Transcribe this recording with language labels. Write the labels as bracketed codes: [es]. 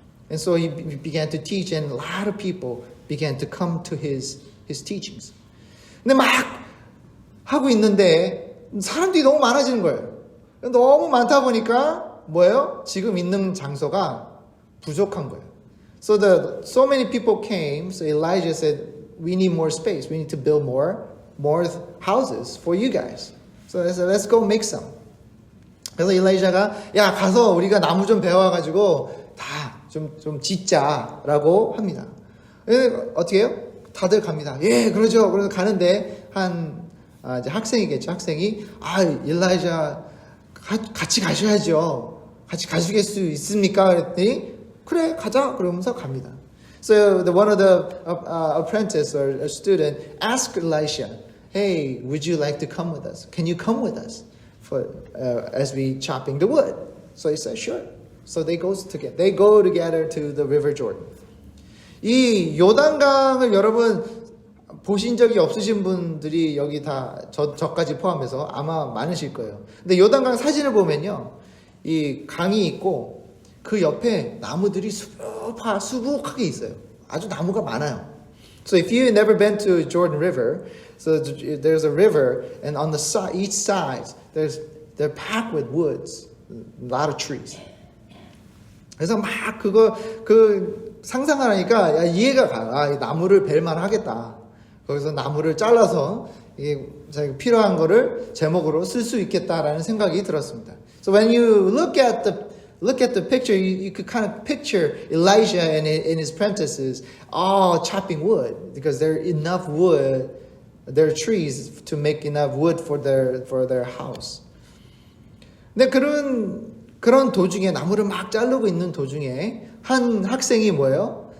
[en] And so he began to teach, and a lot of people began to come to his teachings. [ko] 근데 막 하고 있는데 사람들이 너무 많아지는 거예요. 너무 많다 보니까 뭐예요? 지금 있는 장소가 부족한 거예요. [en] So many people came, so Elijah said, we need more space. We need to build more houses for you guys. So they said, let's go make some. [ko] 그래서 일라이샤가 야 가서 우리가 나무 좀 베어와가지고 다 좀 짓자라고 합니다. 어떻게 해요? 다들 갑니다. 예, 그러죠. 그래서 가는데 이제 학생이겠죠. 학생이 일라이샤 같이 가셔야죠. 같이 가실 수 있습니까? 그랬더니 그래 가자 그러면서 갑니다. [en] So one of the apprentice or a student asked Elisha, "Hey, would you like to come with us? Can you come with us for as we chopping the wood?" So he said, "Sure." So they go together to the River Jordan. [ko] 이 요단강을 여러분 보신 적이 없으신 분들이 여기 다 저까지 포함해서 아마 많으실 거예요. 근데 요단강 사진을 보면요, 이 강이 있고 그 옆에 나무들이 수북하게 있어요. 아주 나무가 많아요. [en] So if you never been to Jordan River, so there's a river, and on each side they're packed with woods, a lot of trees. [ko] 그래서 막 그 상상을 하니까 이해가 가요. 이 나무를 벨만 하겠다. 거기서 나무를 잘라서 이게 자기가 필요한 거를 제목으로 쓸 수 있겠다라는 생각이 들었습니다. [en] So when you look at the picture, you could kind of picture Elijah and his apprentices all chopping wood because there are enough wood, there are trees to make enough wood for their house. [ko] 근데 그런 도중에 나무를 막 자르고 있는 도중에 한 학생이 뭐예요?